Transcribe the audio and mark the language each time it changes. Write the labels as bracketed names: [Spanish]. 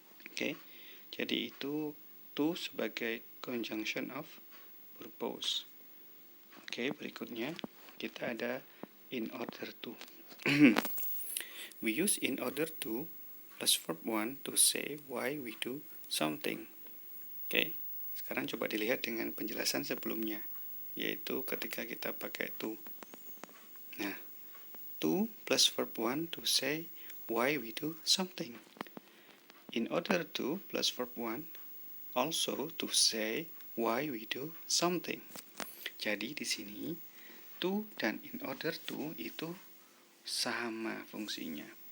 [Indonesian] Oke, jadi itu to sebagai conjunction of purpose. Oke, berikutnya kita ada in order to. [English] We use in order to plus verb 1 to say why we do something. [Indonesian] Oke, sekarang coba dilihat dengan penjelasan sebelumnya, yaitu ketika kita pakai to. [English] Nah, to plus verb 1 to say why we do something. In order to plus verb 1 also to say why we do something. [Indonesian] Jadi di sini to dan in order to itu sama fungsinya.